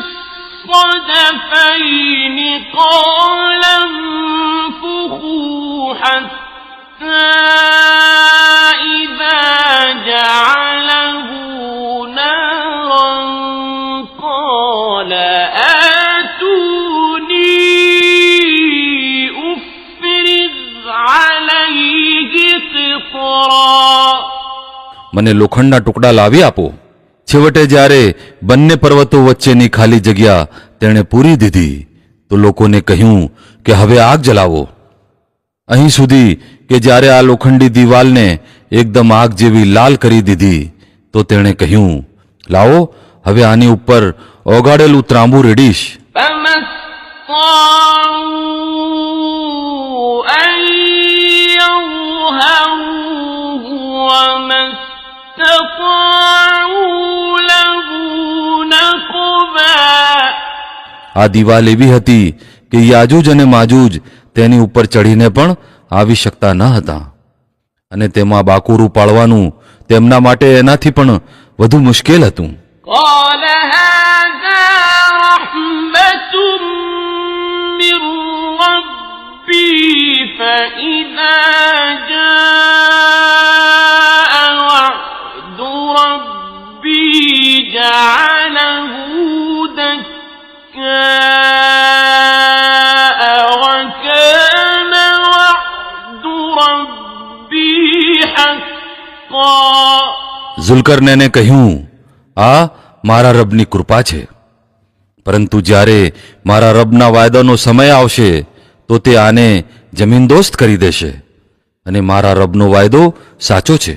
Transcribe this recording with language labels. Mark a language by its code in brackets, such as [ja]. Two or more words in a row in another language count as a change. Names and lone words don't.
[ar] الصدفين قال انفخوا حتى إذا جعله نارا قال آتوني أفرغ عليه قطرا. [gu] મને લોખંડના ટુકડા લાવી આપો. છેવટે જ્યારે બંને પર્વતો વચ્ચેની ખાલી જગ્યા તેણે પૂરી દીધી તો લોકોને કહ્યું કે હવે આગ જલાવો. અહીં સુધી કે જ્યારે આ લોખંડી દિવાલને એકદમ આગ જેવી લાલ કરી દીધી તો તેણે કહ્યું, લાવો હવે આની ઉપર ઓગાળેલું ત્રાંબુ રેડીશ. [ar] فما استطاعوا أن يظهروه وما استطاعوا له نقبا. [gu] આ દિવાલ એવી હતી કે યાજૂજ અને માજૂજ તેની ઉપર ચડીને પણ આવી શકતા ન હતા, અને તેમાં બાકુરું પાડવાનું તેમના માટે એનાથી પણ વધુ મુશ્કેલ હતું. [ar] قال هذا رحمة من ربي فإذا جاء وعد ربي جعله دكاء وكان وعد ربي حقا. [gu] ઝુલ્કરનૈને કહ્યું, આ મારા રબની કૃપા છે, પરંતુ જ્યારે મારા રબના વાયદાનો સમય આવશે તો તે આને જમીનદોસ્ત કરી દેશે, અને મારા રબનો વાયદો સાચો છે.